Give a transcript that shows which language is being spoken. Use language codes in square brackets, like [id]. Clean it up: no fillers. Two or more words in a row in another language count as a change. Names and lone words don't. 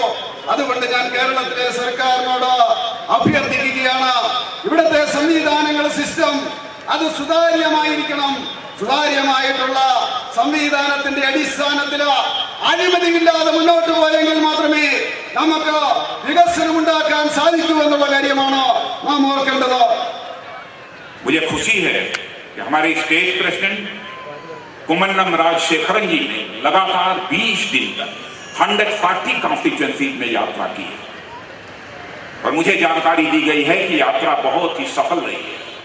[ml] അതുകൊണ്ട് ഞാൻ കേരളത്തിലെ സർക്കാരിനോട് അഭ്യർത്ഥിക്കുകയാണ്, ഇവിടുത്തെ സംവിധാനങ്ങൾ, സിസ്റ്റം അത് സുതാര്യമായിരിക്കണം. സുതാര്യമായിട്ടുള്ള സംവിധാനത്തിന്റെ അടിസ്ഥാനത്തിൽ അഴിമതിയില്ലാതെ മുന്നോട്ട് പോയെങ്കിൽ മാത്രമേ നമുക്ക് വികസനം ഉണ്ടാക്കാൻ സാധിക്കൂ എന്നുള്ള കാര്യമാണ് നാം ഓർക്കേണ്ടത്. [hi] मुझे खुशी है कि हमारे [en] state president [hi] कुम्मनम राजशेखरन जी ने लगातार 20 दिन तक 140 कॉन्स्टिट्यूएंसी में यात्रा की है और मुझे जानकारी दी गई है कि यात्रा बहुत ही सफल रही है.